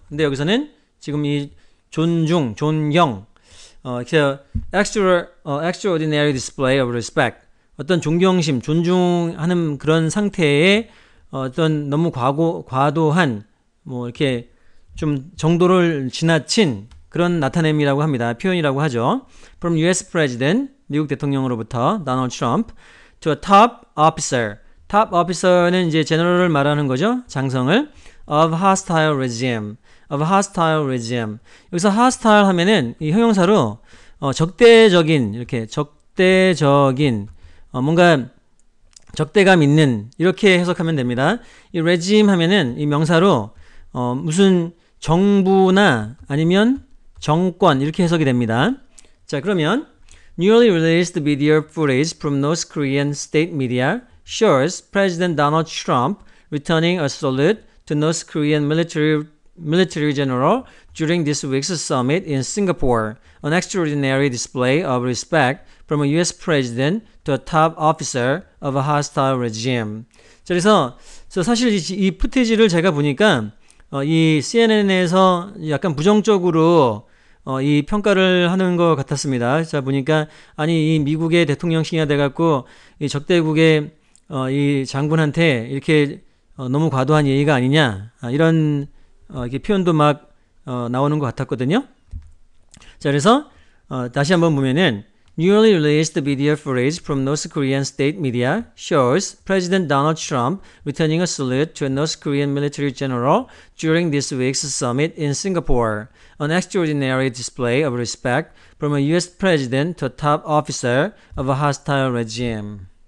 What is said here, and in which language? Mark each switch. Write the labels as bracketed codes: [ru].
[ko] 근데 여기서는 지금 이 존중, 존경, [en] extraordinary display of respect, [ko] 어떤 존경심, 존중하는 그런 상태에 어떤 너무 과도한 뭐 이렇게 좀 정도를 지나친 그런 나타냄이라고 합니다. 표현이라고 하죠. [en] From US President, [ko] 미국 대통령으로부터 [en] Donald Trump to a top officer. [ko] top officer는 이제 제너럴을 말하는 거죠. 장성을. [en] of hostile regime. [ko] 여기서 hostile 하면은 이 형용사로 적대적인, 이렇게 적대적인, 뭔가 적대감 있는, 이렇게 해석하면 됩니다. 이 regime 하면은 이 명사로 무슨 정부나 아니면 정권 이렇게 해석이 됩니다. 자, 그러면 [en] newly released video footage from North Korean state media shows President Donald Trump returning a salute to North Korean military general during this week's summit in Singapore, an extraordinary display of respect from a US president to a top officer of a hostile regime. [ko] 자, 그래서 사실 이 푸티지를 제가 보니까 이 CNN에서 약간 부정적으로 이 평가를 하는 것 같았습니다. 자, 보니까 아니 이 미국의 대통령실이 돼갖고 이 적대국의 이 장군한테 이렇게 너무 과도한 예의가 아니냐, 이런 이렇게 표현도 막 나오는 것 같았거든요. 자, 그래서 다시 한번 보면은 [en] newly released video footage from North Korean state media shows President Donald Trump returning a salute to a North Korean military general during this week's summit in Singapore, an extraordinary display of respect from a US president to a top officer of a hostile regime.